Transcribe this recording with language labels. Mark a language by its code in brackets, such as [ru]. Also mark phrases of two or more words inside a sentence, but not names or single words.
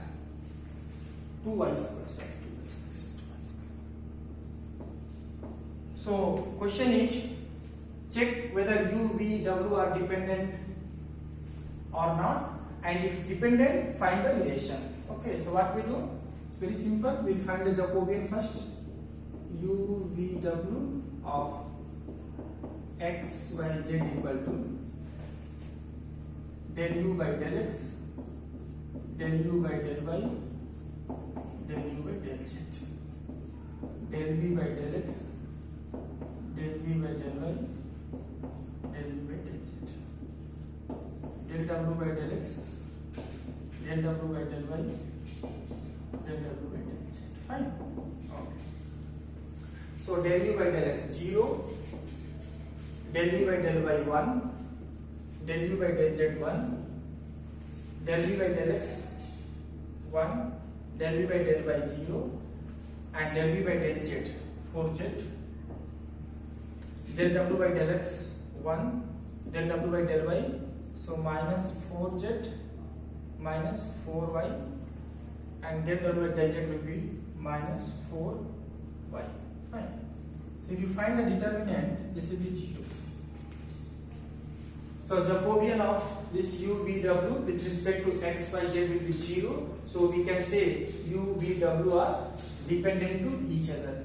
[en] 2y square, sorry, 2y square. So question is, check whether u, v, w are dependent or not, and if dependent, find the relation. Okay, so what we do? It's very simple. We'll find the Jacobian first. U, v, w of x, y, z equal to del u by del x, del u by del y, del u by del z, del v by del x, del v by del y, del v by del z, del w by del x, del w by del y, del w by del z. Fine. Okay. So del u by del x 0, del u by del y 1, del u by del z 1, del v by del x 1, del v by del y 0, and del v by del z 4z, del w by del x 1, del w by del y, so minus 4z minus 4y, and del w by del z will be minus 4y. Fine. So if you find the determinant, this will be 0. So Jacobian of this u, v, w with respect to x, y, z will be 0. So we can say u, v, w are dependent to each other.